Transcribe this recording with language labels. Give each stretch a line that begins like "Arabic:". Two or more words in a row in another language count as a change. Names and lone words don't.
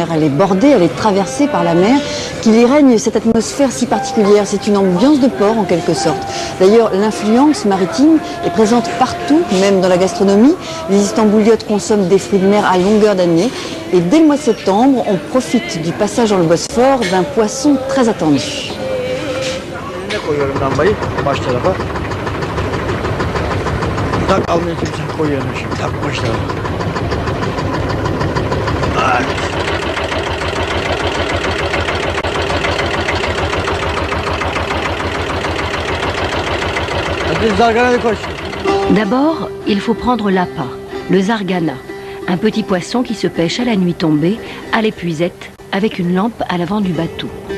French: Elle est bordée, elle est traversée par la mer, qu'il y règne cette atmosphère si particulière. C'est une ambiance de port en quelque sorte. D'ailleurs, l'influence maritime est présente partout, même dans la gastronomie. Les Istanbouliotes consomment des fruits de mer à longueur d'année. Et dès le mois de septembre, on profite du passage dans le Bosphore d'un poisson très attendu.
Turkish: Koyuyorum lambayı baş tarafa. Tak almaya kimse koyuyorum şimdi. Tak baş tarafa.
French: D'abord, il faut prendre l'appât, le zargana, un petit poisson qui se pêche à la nuit tombée, à l'épuisette, avec une lampe à l'avant du bateau.